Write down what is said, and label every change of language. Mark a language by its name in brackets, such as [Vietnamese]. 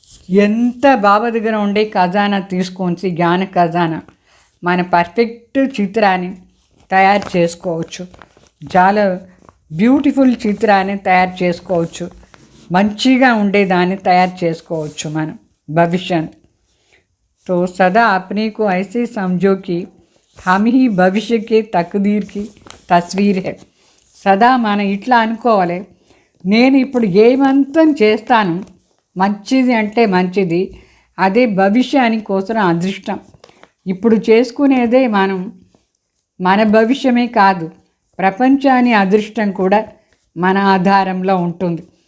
[Telugu] ఎంత బాబా దగ్గర ఉండే ఖజానా తీసుకొని, జ్ఞాన ఖజానా, మన పర్ఫెక్ట్ చిత్రాన్ని తయారు చేసుకోవచ్చు. చాలా బ్యూటిఫుల్ చిత్రాన్ని తయారు చేసుకోవచ్చు. మంచిగా ఉండేదాన్ని తయారు చేసుకోవచ్చు మనం భవిష్యత్. [Hindi] तो सदा अपने को ऐसे समझो कि हम ही भविष्य के तकदीर की तस्वीर है. [Telugu] సదా మనం ఇట్లా అనుకోవాలి, నేను ఇప్పుడు ఏమంతం చేస్తాను మంచిది అంటే మంచిది, అదే భవిష్యాని కోసం అదృష్టం. ఇప్పుడు చేసుకునేదే మన భవిష్యమే కాదు, ప్రపంచాన్ని అదృష్టం కూడా మన ఆధారంలో ఉంటుంది.